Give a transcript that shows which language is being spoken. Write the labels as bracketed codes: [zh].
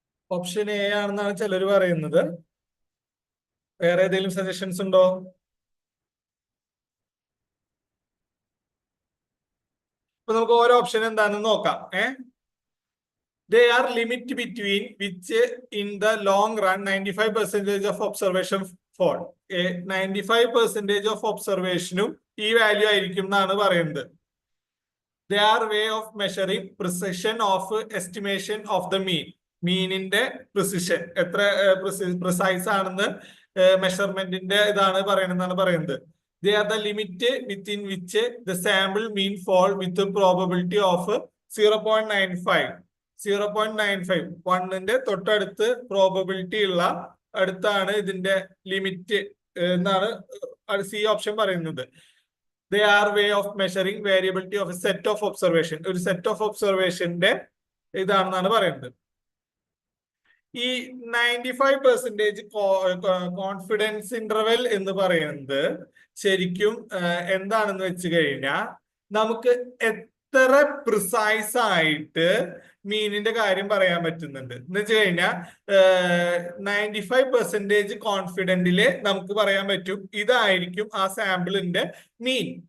[ml] Option A ആണെന്നാണ് ചിലർ പറയുന്നത്. വേറെ ഏതെങ്കിലും സജഷൻസ് ഉണ്ടോ? അപ്പൊ നമുക്ക് ഓരോ ഓപ്ഷൻ എന്താണെന്ന് നോക്കാം. [en] They are limit between which in the long run 95% of observation fall. [ml] 95% [en] of observationും [ml] ഈ വാല്യൂ ആയിരിക്കും എന്നാണ് പറയുന്നത്. [en] They are way of measuring precision of estimation of the mean. [ml] മീനിന്റെ പ്രിസിഷൻ എത്ര പ്രിസൈസ് ആണെന്ന് മെഷർമെന്റിന്റെ ഇതാണ് പറയുന്നത്. [en] They are the limit within which the sample mean fall with the probability of 0.95. [ml] 0.95 1ന്റെ തൊട്ടടുത്ത് പ്രോബബിലിറ്റി ഉള്ള അടുത്താണ് ഇതിന്റെ ലിമിറ്റ് എന്നാണ് സി ഓപ്ഷൻ പറയുന്നത്. [en] They are way of measuring variability of a set of observation. [ml] ഒരു സെറ്റ് ഓഫ് ഒബ്സർവേഷന്റെ ഇതാണെന്നാണ് പറയുന്നത്. ഈ 95% confidence interval എന്ന് പറയുന്നത് ശരിക്കും എന്താണെന്ന് വെച്ച് കഴിഞ്ഞാൽ നമുക്ക് എത്ര പ്രിസൈസ് ആയിട്ട് മീനിന്റെ കാര്യം പറയാൻ പറ്റുന്നുണ്ട് എന്ന് വെച്ച് കഴിഞ്ഞാൽ 95% കോൺഫിഡന്റില് നമുക്ക് പറയാൻ പറ്റും ഇതായിരിക്കും ആ സാമ്പിളിന്റെ മീൻ.